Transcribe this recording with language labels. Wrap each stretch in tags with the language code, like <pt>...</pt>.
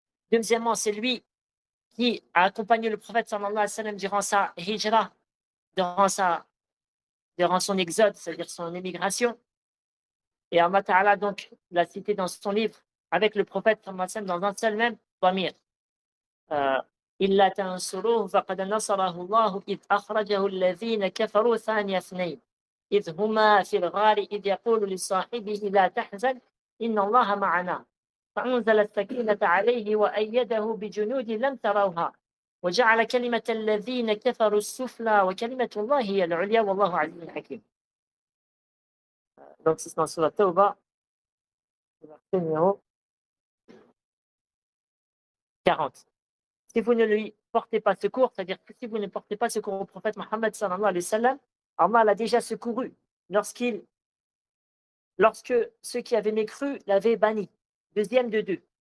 <fr>Deuxièmement, c'est lui qui a accompagné le prophète sallallahu alayhi wa sallam durant sa hijra, durant son exode, c'est-à-dire son émigration. Et Allah Ta'ala donc l'a cité dans son livre avec le prophète sallallahu alayhi wa sallam dans un seul même damir.</fr> <ar>إلا تنصروه فقد نصره الله إذ أخرجه الذين كفروا ثاني اثنين إذ هما في الغار إذ يقول لصاحبه لا تحزن إن الله معنا فأنزل السكينة عليه وأيده بجنود لم تروها وجعل كلمة الذين كفروا السفلى وكلمة الله هي العليا والله عزيز حكيم.</ar> <fr>Donc c'est dans Surah Tawbah, verset numéro 40. si vous ne lui portez pas secours, c'est-à-dire que si vous ne portez pas secours au prophète Mohammed sallallahu alayhi wa sallam, Allah l'a déjà secouru lorsque ceux qui avaient mécru l'avaient banni. Deuxième de deux.</fr>